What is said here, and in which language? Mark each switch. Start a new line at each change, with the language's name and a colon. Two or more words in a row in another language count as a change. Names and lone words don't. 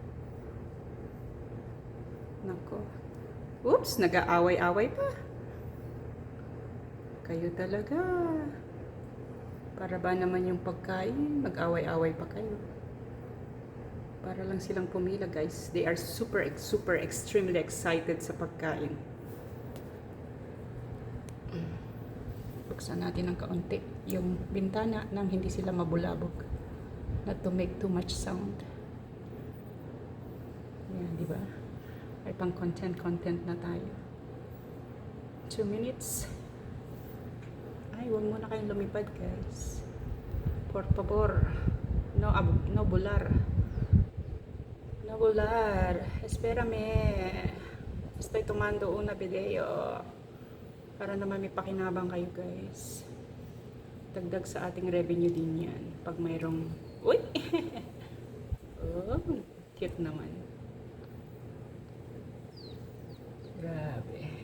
Filipino: Nako. Oops, nag-aaway-away pa. Kayo talaga. Para ba naman yung pagkain, mag-away-away pa kayo. Para lang silang pumila, guys.
English: They are super extremely excited
Filipino: sa pagkain. Buksan natin ng kaunti yung bintana nang hindi sila mabulabog.
English: Not to make too much sound.
Filipino: Yan, di ba? Ay pang content na tayo.
English: 2 minutes.
Filipino: Ay, huwag muna kayong lumipad, guys.
Spanish: Por favor. No bular. No bular. Espérame. Estoy tomando una video.
Filipino: Para naman may pakinabang kayo, guys. Dagdag sa ating revenue din yan. Pag mayroong... Uy! Oh, cute naman. Grabe.